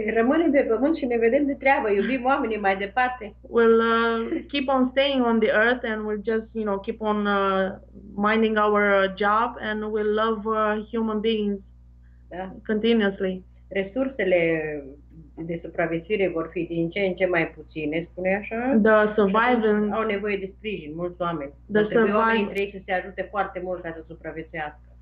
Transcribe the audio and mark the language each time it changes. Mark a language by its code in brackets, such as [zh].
[ro] Rămânem pe Pământ și ne vedem de treabă, iubim oamenii mai departe. [en] We'll keep on staying on the Earth and we'll just, keep on minding our job and we'll love human beings continuously. [ro] Resursele de supraviețuire vor fi din ce în ce mai puține, spune așa. [en] The survivors [ro] au nevoie de sprijin, mulți oameni. Oamenii între ei să se ajute foarte mult ca să supraviețuiască.